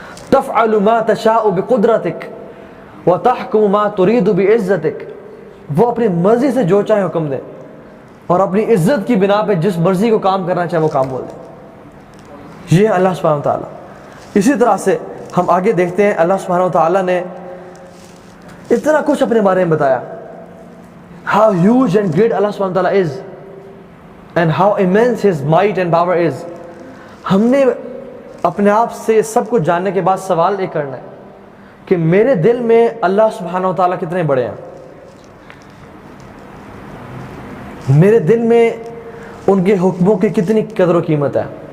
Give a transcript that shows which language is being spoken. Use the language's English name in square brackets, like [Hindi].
[Arabic] تفعل ما تشاء بقدرتک وتحکم ما ترید بعزتک، [Urdu] وہ اپنی مرضی سے جو چاہے حکم دے اور اپنی عزت کی بنا پہ جس مرضی کو کام کرنا چاہے وہ کام بول دے. یہ ہے اللہ سبحانہ و تعالیٰ. اسی طرح سے ہم آگے دیکھتے ہیں اللہ سبحانہ و تعالیٰ نے اتنا کچھ اپنے بارے میں بتایا. [English] How huge and great Allah subhanahu wa ta'ala is and how immense His might and power is. [Urdu] ہم نے اپنے آپ سے سب کچھ جاننے کے بعد سوال ایک کرنا ہے کہ میرے دل میں اللہ سبحانہ و تعالیٰ کتنے بڑے ہیں، میرے دل میں ان کے حکموں کی کتنی قدر و قیمت ہے.